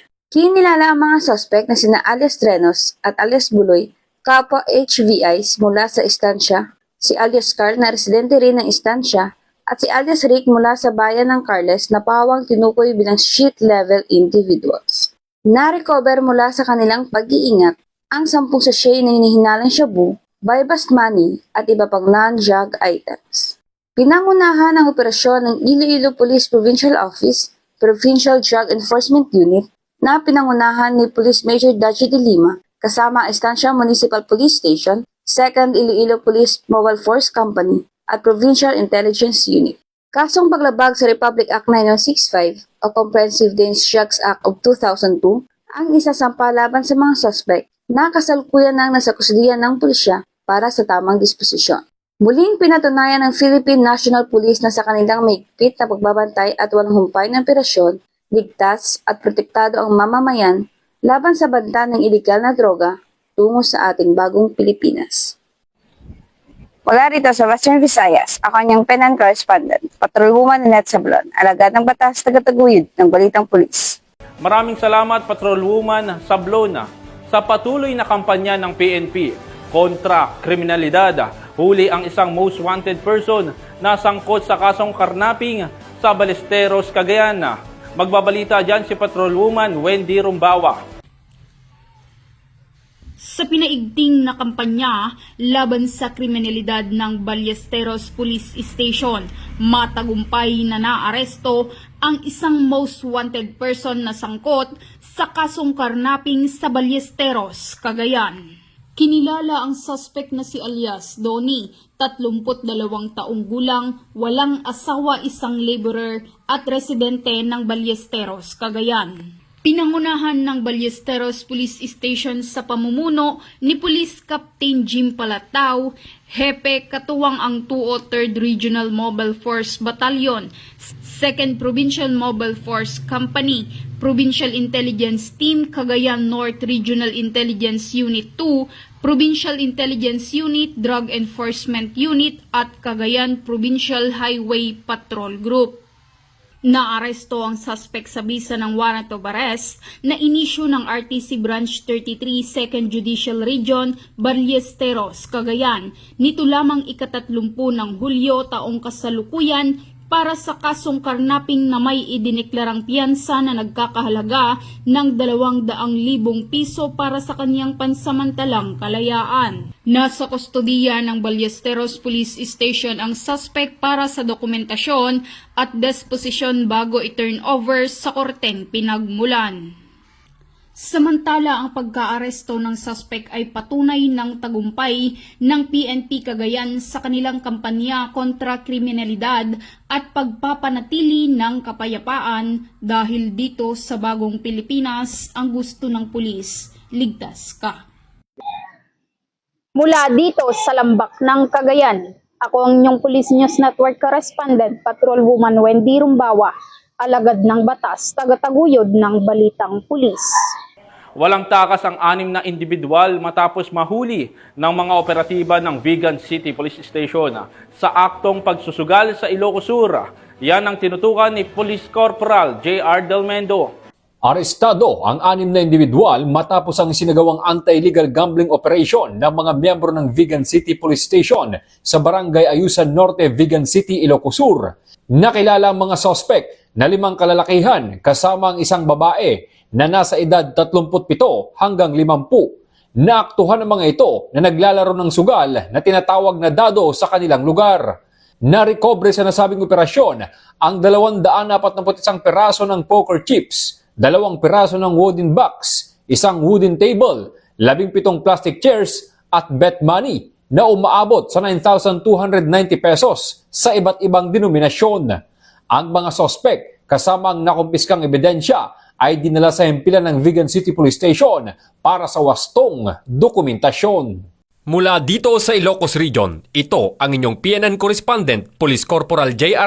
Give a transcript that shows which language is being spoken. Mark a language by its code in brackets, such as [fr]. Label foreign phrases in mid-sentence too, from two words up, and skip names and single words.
[tl] Kinilala ang mga suspect na sina alias Trenos at alias Buloy, kapwa HVIs mula sa Estancia, si alias Carl na residente rin ng Estancia, at si alias Rick mula sa bayan ng Carles na pawang tinukoy bilang [en] street-level individuals. [tl] Na-recover mula sa kanilang pag-iingat ang 10 sachet na hinihinalang shabu, [en] bypass money [tl] at iba pang [en] non-drug items. [tl] Pinangunahan ang operasyon ng Iloilo Police Provincial Office, Provincial Drug Enforcement Unit na pinangunahan ni Police Major Dachi de Lima kasama ang Estancia Municipal Police Station, 2nd Iloilo Police Mobile Force Company at Provincial Intelligence Unit. Kasong paglabag sa Republic Act 9065 o Comprehensive Dangerous Drugs Act of 2002 ang isasampa laban sa mga suspect na kasalukuyan nang nasa kusdiyan ng pulisya para sa tamang disposisyon. Muling pinatunayan ng Philippine National Police na sa kanilang mahigpit na pagbabantay at walang humpay na operasyon, ligtas at protektado ang mamamayan laban sa banta ng iligal na droga tungo sa ating bagong Pilipinas. Mula rito sa Western Visayas, ako niyang PNN correspondent, Patrolwoman Annette Sablon, alagad ng batas tagataguyod ng Balitang Pulis. Maraming salamat Patrolwoman Sablona sa patuloy na kampanya ng PNP kontra kriminalidad. Huli ang isang [en] most wanted person [tl] na sangkot sa kasong karnaping sa Ballesteros, Cagayan. Magbabalita dyan si Patrolwoman Wendy Rumbawa. Sa pinaigting na kampanya laban sa kriminalidad ng Ballesteros Police Station, matagumpay na naaresto ang isang [en] most wanted person [tl] na sangkot sa kasong karnaping sa Ballesteros, Cagayan. Kinilala ang suspect na si alias Donnie, 32 taong gulang, walang asawa, isang laborer at residente ng Ballesteros, Cagayan. Pinangunahan ng Ballesteros Police Station sa pamumuno ni Police Captain Jim Palatao, Hepe katuwang ang 203rd Regional Mobile Force Battalion, 2nd Provincial Mobile Force Company, Provincial Intelligence Team, Cagayan North Regional Intelligence Unit 2, Provincial Intelligence Unit, Drug Enforcement Unit at Cagayan Provincial Highway Patrol Group. Naaresto ang suspect sa bisa ng [en] warrant of arrest [tl] na inisyu ng RTC Branch 33 2nd Judicial Region, Ballesteros, Cagayan, nito lamang ika-30 ng Hulyo taong kasalukuyan para sa kasong karnaping na may idineklarang piyansa na nagkakahalaga ng 200,000 piso para sa kanyang pansamantalang kalayaan. Nasa kustodiya ng Ballesteros Police Station ang suspect para sa dokumentasyon at disposisyon bago i-turn over sa korteng pinagmulan. Samantala, ang pagkaaresto ng suspect ay patunay ng tagumpay ng PNP Cagayan sa kanilang kampanya kontra kriminalidad at pagpapanatili ng kapayapaan dahil dito sa bagong Pilipinas ang gusto ng pulis, ligtas ka. Mula dito sa Lambak ng Cagayan, ako ang inyong Police News Network correspondent, Patrolwoman Wendy Rumbawa, alagad ng batas, tagataguyod ng Balitang Pulis. Walang takas ang 6 na individual matapos mahuli ng mga operatiba ng Vigan City Police Station sa aktong pagsusugal sa Ilocos Sur. Yan ang tinutukan ni Police Corporal J.R. Del Mendo. Arestado ang 6 na individual matapos ang sinagawang [en] anti-illegal gambling operation [tl] ng mga miyembro ng Vigan City Police Station sa Barangay Ayusan Norte, Vigan City, Ilocos Sur. Nakilala ang mga sospek na 5 kalalakihan kasama ang isang babae na nasa edad 37 hanggang 50. Naaktuhan ang mga ito na naglalaro ng sugal na tinatawag na dado sa kanilang lugar. Narekobre sa nasabing operasyon ang 241 peraso ng [en] poker chips, [tl] 2 piraso ng [en] wooden box, [tl] 1 [en] wooden table, [tl] 17 [en] plastic chairs [tl] at [en] bet money [tl] na umaabot sa 9,290 pesos sa iba't ibang denominasyon. Ang mga sospek kasama ang nakumpiskang ebidensya ay dinala sa himpilan ng Vigan City Police Station para sa wastong dokumentasyon. Mula dito sa Ilocos Region, ito ang inyong PNN correspondent, Police Corporal J.R.